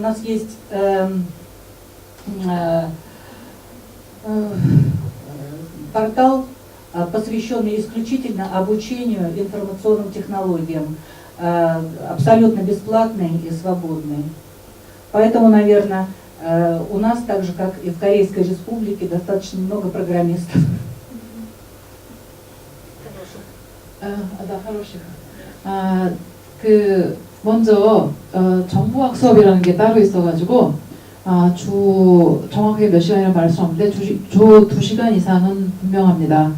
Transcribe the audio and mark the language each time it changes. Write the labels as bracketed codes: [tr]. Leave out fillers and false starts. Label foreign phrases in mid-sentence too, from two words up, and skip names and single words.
[ru] У нас есть портал, посвященный исключительно обучению информационным технологиям, абсолютно бесплатный и свободный. Поэтому, наверное, у нас, так же как и в Корейской Республике, достаточно много программистов. [ko] 먼저 정보학 수업이라는 게 따로 있어가지고 정확하게 몇 시간이라고 말할 수 없는데 주 2시간 이상은 분명합니다.